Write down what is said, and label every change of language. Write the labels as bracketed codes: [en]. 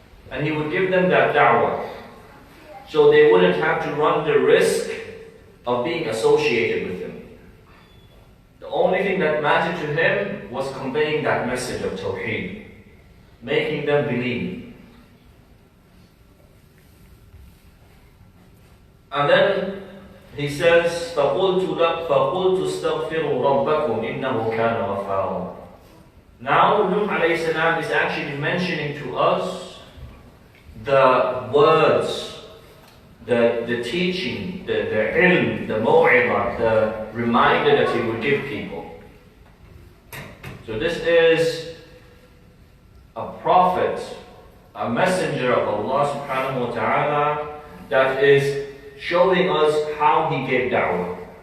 [en] And he would give them that da'wah. So they wouldn't have to run the risk of being associated with him. The only thing that mattered to him was conveying that message of Tawheed, making them believe. And then he says, [ar] فَقُلْتُ اسْتَغْفِرُوا رَبَّكُمْ إِنَّهُ كَانَ غَفَّارًا. [en] Now Nuh alayhi salam is actually mentioning to us the words, the teaching, the ilm, the maw'idah, the reminder that he would give people. So this is a prophet, a messenger of Allah subhanahu wa ta'ala, that is showing us how he gave da'wah.